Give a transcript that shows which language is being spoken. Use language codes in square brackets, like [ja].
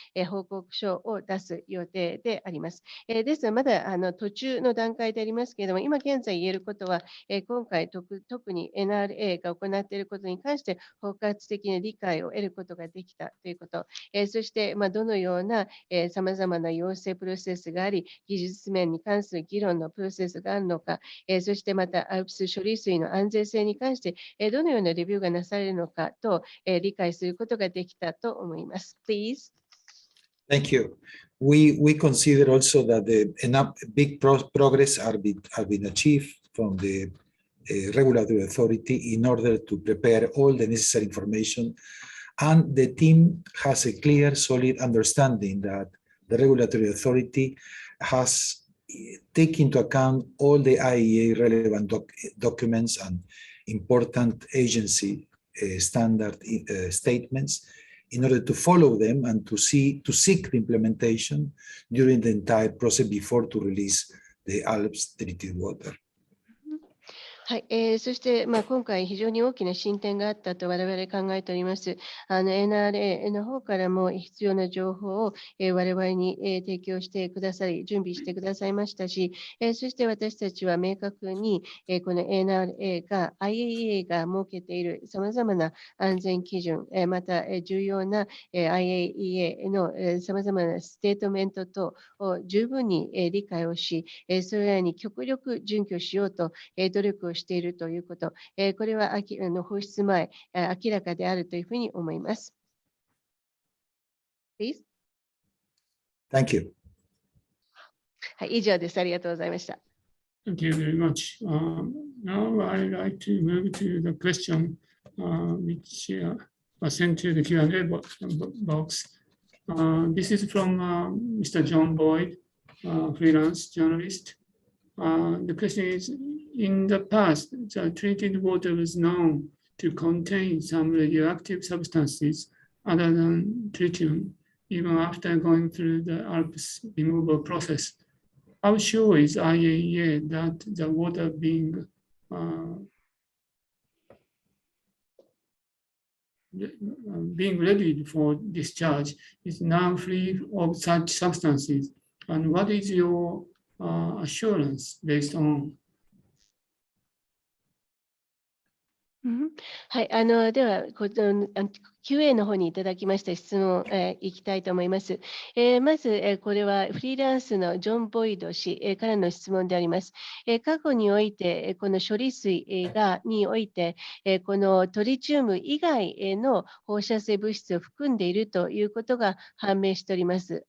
[ja] な報告書を出す予定であります。ですが、まだ途中の段階でありますけれども、今現在言えることは、今回特に NRA が行っていることに関して包括的な理解を得ることができたということ、そして、どのようなさまざまな要請プロセスがあり、技術面に関する議論のプロセスがあるのか、そしてまた ALPS 処理水の安全性に関して、どのようなレビューがなされるのかと、理解することができたと思います。 [en] Please. Thank you. We consider also that enough big progress are being achieved from the regulatory authority in order to prepare all the necessary information, and the team has a clear, solid understanding that the regulatory authority has taken into account all the IAEA relevant documents and important agency standard statements in order to follow them and to seek the implementation during the entire process before to release the ALPS treated water. [ja] はい、そして、今回非常に大きな進展があったと我々考えております。 NRA の方からも必要な情報を、我々に、提供してくださり、準備してくださいましたし、そして私たちは明確に、この NRA が IAEA が設けているさまざまな安全基準、また、重要な、IAEA のさまざまなステートメント等を十分に、理解をし、それらに極力準拠しようと、努力をしているということ、これは放出前、明らかであるというふうに思います。 [en] Please. Thank you. [ja] はい、以上です。ありがとうございました。 [en] Thank you very much. Now I'd like to move to the question which was sent to the Q&A box. This is from Mr. John Boyd, freelance journalist. The question is, in the past, the treated water was known to contain some radioactive substances other than tritium, even after going through the ALPS removal process. How sure is IAEA that the water being readied for discharge is now free of such substances? And what is your assurance based on? [ja] はい、では、QA の方にいただきました質問、いきたいと思います。まず、これはフリーランスのジョン・ボイド氏、からの質問であります。過去において、この処理水において、このトリチウム以外の放射性物質を含んでいるということが判明しております。